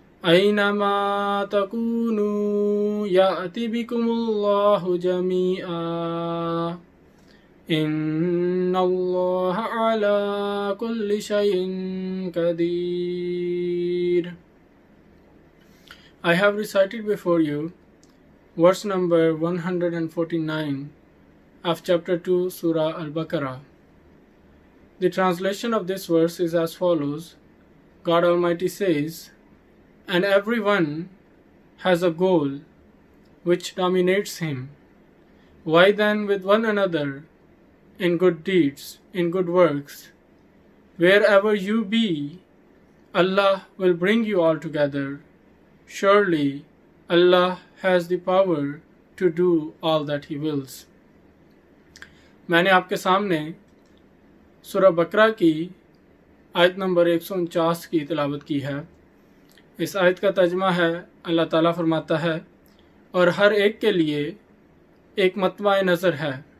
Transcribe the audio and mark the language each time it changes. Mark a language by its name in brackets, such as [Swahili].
[Arabic] أَيْنَمَا تَكُونُوا يَأْتِ بِكُمُ اللَّهُ جَمِيعًا إِنَّ اللَّهَ عَلَى كُلِّ شَيْءٍ قَدِيرٌ۔ [English] I have recited before you verse number 149 of chapter 2 Surah Al-Baqarah. The translation of this verse is as follows. God Almighty says, "And everyone has a goal which dominates him. Why then with one another in good deeds, in good works? Wherever you be, Allah will bring you all together. Surely Allah has the power to do all that He wills." [Urdu] میں نے آپ کے سامنے سورہ بقرہ کی آیت number 149 کی تلاوت کی ہے۔ اس آیت کا ترجمہ ہے، اللہ تعالیٰ فرماتا ہے، اور ہر ایک کے لیے ایک مطمع نظر ہے